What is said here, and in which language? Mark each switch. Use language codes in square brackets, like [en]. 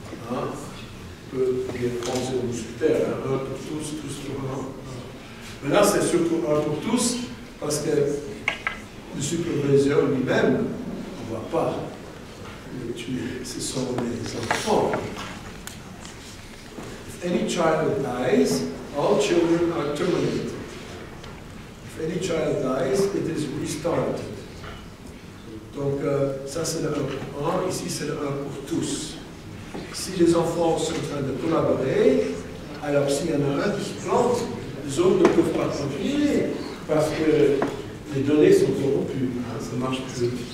[fr] On peut dire penser au super, un pour tous, tous pour un. Mais là, c'est surtout un pour tous, parce que le superviseur lui-même, on ne va pas le tuer. Ce sont les enfants. [en] If any child dies, all children are terminated. If any child dies, it is restarted. [fr] Donc, ça c'est le 1 pour 1, ici c'est le 1 pour tous. Si les enfants sont en train de collaborer, alors s'il y en a un qui se plante, les autres ne peuvent pas continuer, parce que les données sont corrompues, ça ne marche plus.